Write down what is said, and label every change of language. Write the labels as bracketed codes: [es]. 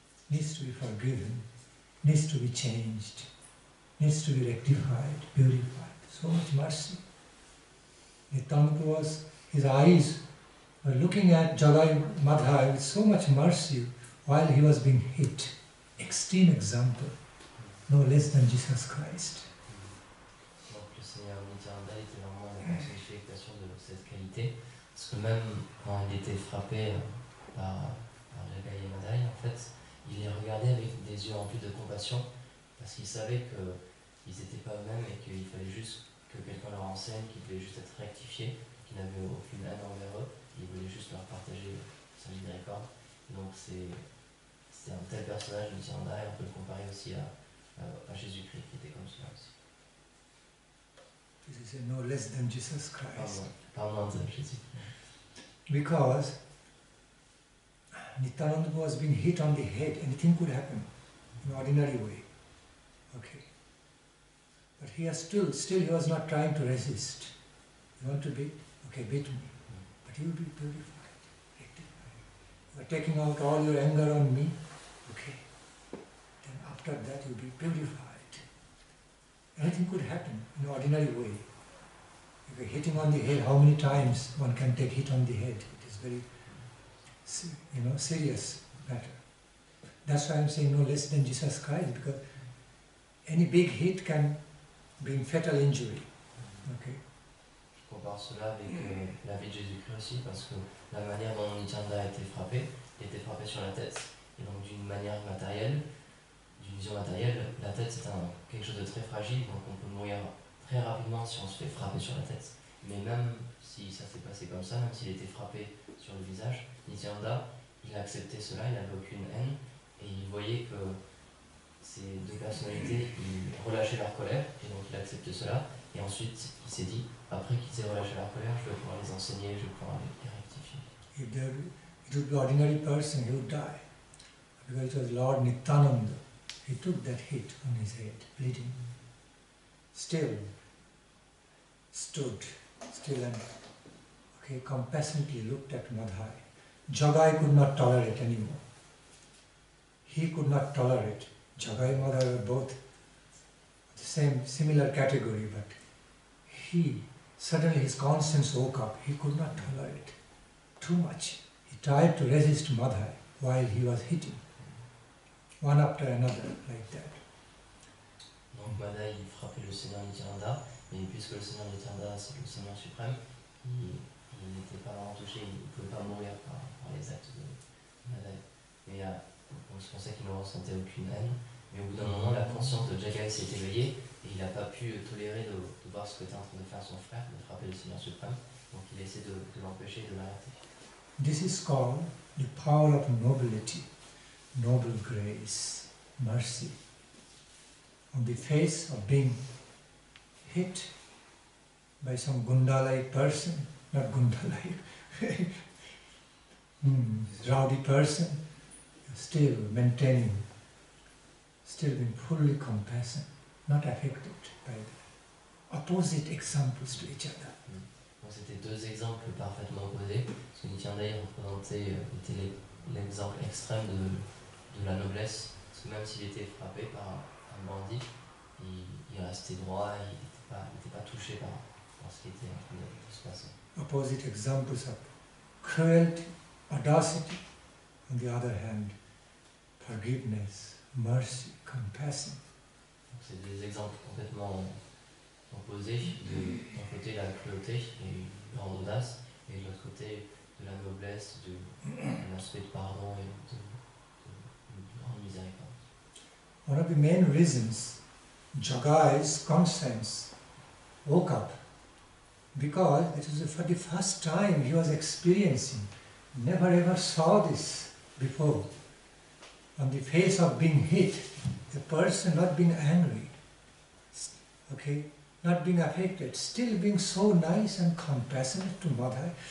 [en] Needs to be forgiven. Needs to be changed. Needs to be rectified, purified. So much mercy. Nityananda was, his eyes were looking at Jagai Madhai with so much mercy while he was being hit. Extreme example, no less than Jesus Christ. [fr] Donc le Seigneur Nityananda était vraiment la personnification de cette qualité, parce que même quand il était frappé par Jagai Madhai, en fait, il les regardait avec des yeux remplis de compassion, parce qu'il savait qu'ils n'étaient pas eux-mêmes et qu'il fallait juste que quelqu'un leur enseigne, qu'ils devaient juste être rectifiés, qu'ils n'avaient aucune haine envers eux, il voulait juste leur partager sa miséricorde. Donc c'est un tel personnage de Nityananda, et on peut le comparer aussi à Jésus-Christ qui était comme cela aussi. [en] This is no less than Jesus Christ. [fr] Parlons de Jésus. [en] Because Nityananda was being hit on the head, anything could happen in ordinary way. Okay. But he has still he was not trying to resist. You want to beat? Okay, beat me. But you will be purified, rectified. You are taking out all your anger on me. Okay. Then after that you will be purified. Anything could happen in ordinary way. If you are hitting on the head, how many times one can take hit on the head? It is very serious matter. That's why I'm saying no less than Jesus Christ, because any big hit can bring fatal injury. Okay. [fr] Je compare cela avec la vie de Jésus-Christ aussi, parce que la manière dont Nityananda a été frappé, il était frappé sur la tête, et donc d'une manière matérielle, d'une vision matérielle, la tête c'est quelque chose de très fragile, donc on peut mourir très rapidement si on se fait frapper sur la tête. Mais même si ça s'est passé comme ça, même s'il était frappé sur le visage, Nityananda, il a accepté cela, il n'avait aucune haine, et il voyait que ces deux personnalités, ils relâchaient leur colère, et donc il a accepté cela, et ensuite il s'est dit, après qu'ils aient relâché leur colère, je vais pouvoir les enseigner, je vais pouvoir les rectifier. [en] If it would be an ordinary person, he would die. Because it was Lord Nityananda. He took that hit on his head, bleeding. Still stood, and compassionately looked at Madhai. Jagai could not tolerate anymore. He could not tolerate. Jagai and Madhai were both the similar category, but suddenly his conscience woke up. He could not tolerate too much. He tried to resist Madhai. while he was hitting, one after another, like that. [fr] Donc Madai il frappait le Seigneur Nityananda, mais puisque le Seigneur Nityananda c'est le Seigneur suprême, il n'était pas vraiment touché, il ne pouvait pas mourir par les actes de Madai. Et c'est pour ça qu'il ne ressentait aucune haine. Mais au bout d'un moment, la conscience de Jagai s'est éveillée et il n'a pas pu tolérer de voir ce qu'était en train de faire son frère, de frapper le Seigneur suprême. Donc il essaie de l'empêcher et de l'arrêter. [en] This is called the power of nobility, noble grace, mercy. On the face of being hit by some Gunda-like person, not Gunda-like, rowdy person, still maintaining, still being fully compassionate, not affected by the opposite examples to each other. [fr] Donc c'était deux exemples parfaitement opposés. Parce que Nityananda représentait était l'exemple extrême de la noblesse. Parce que même s'il était frappé par un bandit, il restait droit, il n'était pas touché par ce qui était en train de se passer. [en] Opposite examples of cruelty, audacity, on the other hand, forgiveness, mercy, compassion. [fr] C'est des exemples complètement opposés. D'un côté la cruauté et une grande audace, et de l'autre côté de la noblesse, de l'aspect de pardon et de grande miséricorde. [en] One of the main reasons Jagai's conscience woke up, because it was for the first time he was experiencing, never ever saw this before. On the face of being hit, a person not being angry, okay, not being affected, still being so nice and compassionate to Madhai.